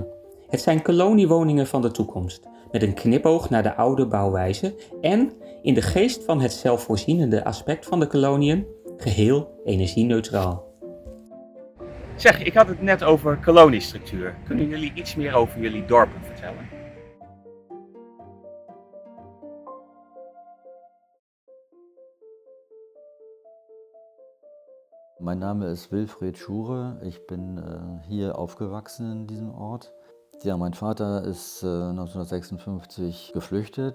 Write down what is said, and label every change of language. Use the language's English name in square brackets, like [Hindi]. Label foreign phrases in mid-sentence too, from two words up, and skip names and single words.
[Dutch] Het zijn koloniewoningen van de toekomst, met een knipoog naar de oude bouwwijze en, in de geest van het zelfvoorzienende aspect van de koloniën, geheel energie-neutraal. Zeg, ik had het net over koloniestructuur. Kunnen jullie iets meer over jullie dorpen vertellen? [German] Mein Name ist Wilfried Schure. Ich bin hier aufgewachsen in diesem Ort. Ja, mein Vater ist 1956 geflüchtet.